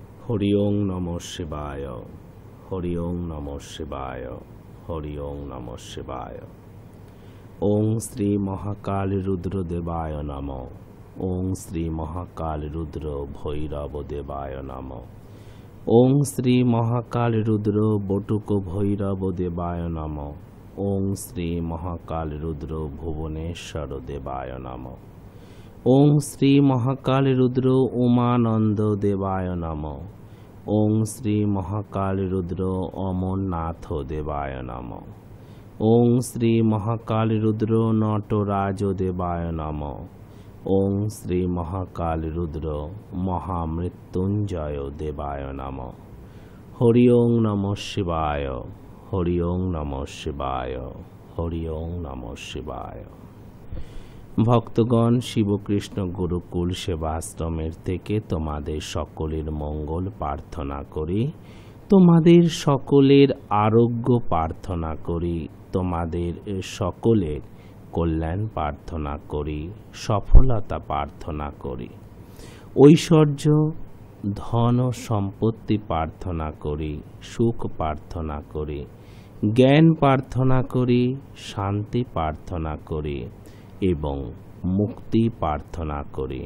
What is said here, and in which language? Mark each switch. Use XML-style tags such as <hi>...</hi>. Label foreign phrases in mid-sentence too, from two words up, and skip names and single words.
<sa>হরি ওং নমঃ শিবায়, হরি ওং নমঃ শিবায়, হরি ওং নমঃ শিবায়। ওং শ্রী মহাকাল রুদ্র দেবায় নমঃ। ওং শ্রী মহাকাল রুদ্র ভৈরব দেবায় নমঃ। ওং শ্রী মহাকাল রুদ্র বটুক ভৈরব দেবায় নমঃ। ওং শ্রী মহাকাল রুদ্র ভুবনেশ্বর দেবায় নমঃ। ওং শ্রী মহাকাল রুদ্র উমানন্দ দেবায় নমঃ। ওং শ্রী মহাকাল রুদ্র অমরনাথ দেবায় নমঃ। ওং শ্রী মহাকাল রুদ্র নটরাজ দেবায় নমঃ। ওং শ্রী মহাকাল রুদ্র মহামৃত্যুঞ্জয় দেবায় নমঃ। হরি ওং নমঃ শিবায়, হরি ওং নমঃ শিবায়, হরি ওং নমঃ শিবায়।</sa> <bn>ভক্তগণ, শিবকৃষ্ণ গুরুকুল সেবাশ্রমের থেকে তোমাদের সকলের মঙ্গল প্রার্থনা করি, তোমাদের সকলের আরোগ্য প্রার্থনা করি, তোমাদের সকলের কল্যাণ প্রার্থনা করি, সফলতা প্রার্থনা করি, ঐশ্বর্য ধন সম্পত্তি প্রার্থনা করি, সুখ প্রার্থনা করি, জ্ঞান প্রার্থনা করি, শান্তি প্রার্থনা করি এবং মুক্তি প্রার্থনা করি।</bn>